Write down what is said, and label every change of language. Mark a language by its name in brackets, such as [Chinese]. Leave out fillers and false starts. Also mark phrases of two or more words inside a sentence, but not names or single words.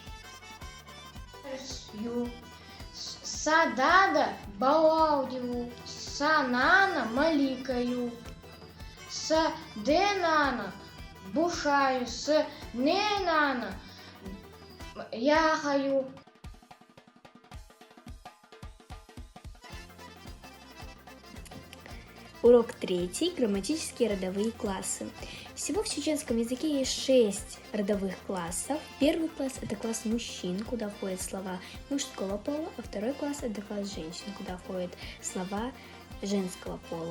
[Chechen] Ю. Садада балаудиву, санана маликаю, с денана бушаю, с ненана яхаю. [Russian] Урок 3. Грамматические родовые классы. Всего в чеченском языке есть 6 родовых классов. Первый класс – это класс мужчин, куда входят слова мужского пола, а второй класс – это класс женщин, куда входят слова женского пола.